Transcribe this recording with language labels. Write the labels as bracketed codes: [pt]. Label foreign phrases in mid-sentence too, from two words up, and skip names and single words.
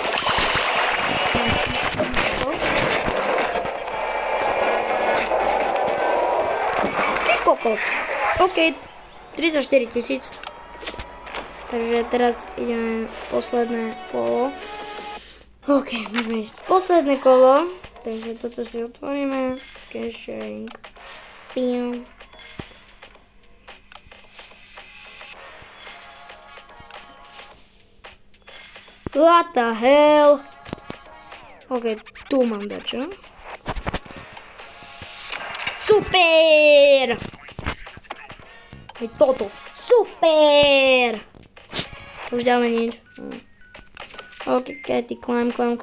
[sk] Kokos. OK, 34 000. Takže teraz ideme posledné kolo. OK, môžeme ísť posledné kolo. Takže toto si otvoríme. [en] Cash sharing. Pium. What the hell? [sk] OK, tu mám dačo. Super! Aj toto. Super! Už ďalej nič. OK, Katy, climb.